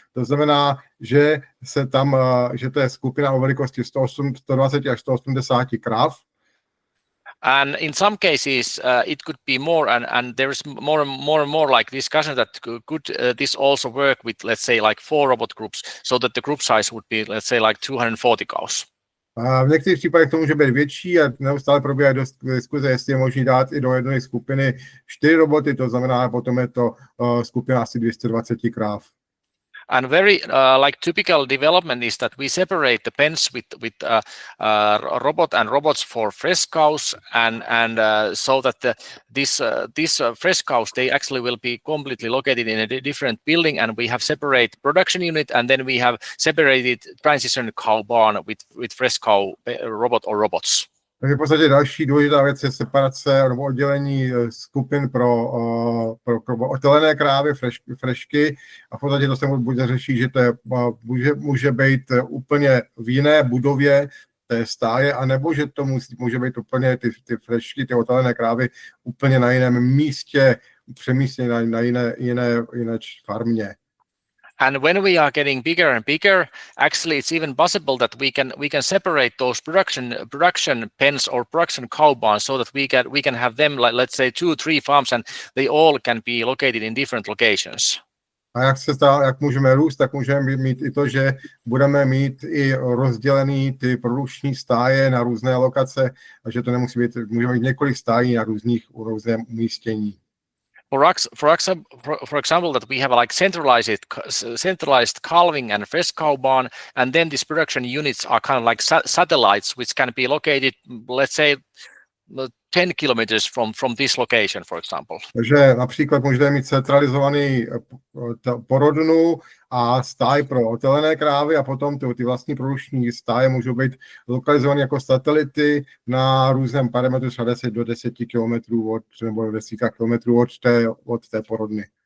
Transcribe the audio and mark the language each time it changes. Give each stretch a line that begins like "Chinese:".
Czech: To znamená, že to je skupina o velikosti 120 až 180 krav.
English: And in some cases, it could be more, and there is more and more like discussion that could this also work with, let's say, like 4 robot groups, so that the group size would be, let's say, like 240 cows.
Czech: V některých případech to může být větší a neustále probíhá diskuze, jestli je možné dát i do jedné skupiny 4 roboty, to znamená, potom je to skupina asi 220 kráv.
English: And very like typical development is that we separate the pens with robot and robots for fresh cows, and so that these fresh cows, they actually will be completely located in a different building, and we have separate production unit, and then we have separated transition cow barn with fresh cow robot or robots.
Czech: Takže v podstatě další důležitá věc je separace nebo oddělení skupin pro otelené krávy, frešky, a v podstatě to se bude řešit, že to může být úplně v jiné budově té stáje, anebo že to může být úplně ty frešky, ty otelené krávy úplně na jiném místě, přemístěné na jiné farmě.
English: And when we are getting bigger and bigger, actually it's even possible that we can separate those production pens or production cow barns, so that we can have them, like, let's say 2-3 farms, and they all can be located in different locations.
Czech: A jak můžeme růst, tak můžeme mít i to, že budeme mít i rozdělený ty produkční stáje na různé lokace, a že to nemusí být, můžeme mít několik stájí na různém umístění.
English: For example, that we have like centralized calving and fresh cow barn, and then these production units are kind of like satellites, which can be located, let's say, 10 kilometers from this location, for example.
Czech: Takže například můžete mít centralizovaný porodnu a stáj pro otelené krávy, a potom ty vlastní produkční stáje můžou být lokalizované jako satelity na různém parametru, třeba 10 do 10 kilometrů nebo desítka kilometrů od té porodny.